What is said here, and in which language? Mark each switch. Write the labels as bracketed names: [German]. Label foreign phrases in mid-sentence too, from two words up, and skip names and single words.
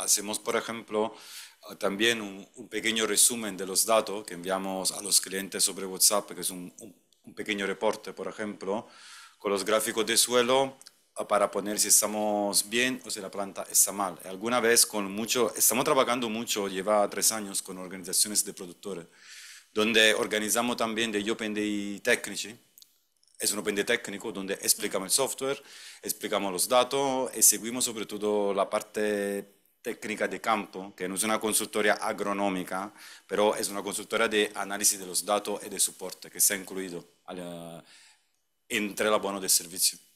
[Spanish] Hacemos, por ejemplo, también un pequeño resumen de los datos que enviamos a los clientes sobre WhatsApp, que es un pequeño reporte, por ejemplo, con los gráficos de suelo para poner si estamos bien o si la planta está mal. Alguna vez estamos trabajando mucho, lleva 3 años, con organizaciones de productores, donde organizamos también [Italian] degli open day tecnici. [Spanish] Es un [English] open day [Spanish] técnico donde explicamos el software, explicamos los datos y seguimos sobre todo la parte técnica de campo, que no es una consultoría agronómica, pero es una consultoría de análisis de los datos y de soporte que está incluido entre el abono del servicio.